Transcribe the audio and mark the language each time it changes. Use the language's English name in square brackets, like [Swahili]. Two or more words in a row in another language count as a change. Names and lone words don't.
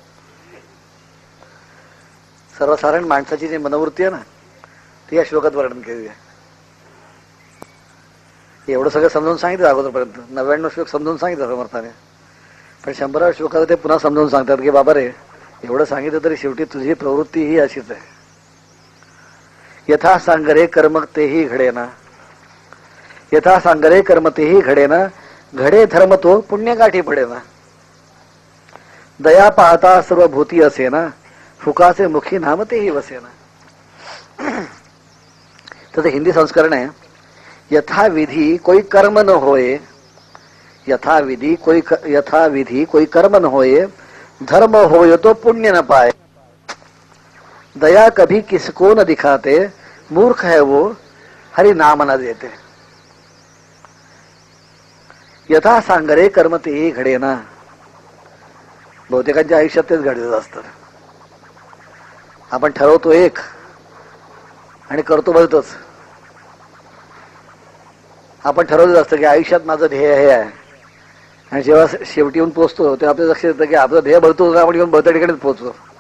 [Marathi] सर्वसाधारण माणसाची जी मनोवृत्ती आहे ना, ती या श्लोकात वर्णन केली आहे. एवढं सगळं समजावून सांगितलं अगोदरपर्यंत. 99 श्लोक समजावून सांगितलं समर्थाने, पण 100व्या श्लोकात ते पुन्हा समजावून सांगतात की बाबा रे, एवढं सांगितलं तरी शेवटी तुझी प्रवृत्ती ही अशीच आहे. यथा सांगरे कर्म तेही घडेना, यथा सांगरे कर्म तेही घडेना, घडे धर्म तो पुण्य गाठी पडेना. दया पाहता सर्व भूती असेना, फुकाचे मुखी नाम तेही वसेना. त्याचं हिंदी संस्करण आहे, [Hindi] यथा विधी कोई कर्म न होए, यथा विधी कोई कर्म न होए, धर्म होए तो पुण्य न पाए. दया कभी किसको न दिखाते, मूर्ख है वो हरि नाम न देते. [Marathi] यथा सांगरे कर्म तेही घडेना. बहुतेकांच्या आयुष्यात तेच घडलेलं असतं. आपण ठरवतो एक आणि करतो भलतच. आपण ठरवलेलं असतं की आयुष्यात माझं ध्येय हे आहे, आणि जेव्हा शेवटी येऊन पोहोचतो तेव्हा आपल्या लक्षात येतं की आपलं ध्येय भरतो, आपण येऊन भरत्या ठिकाणीच पोहोचतो.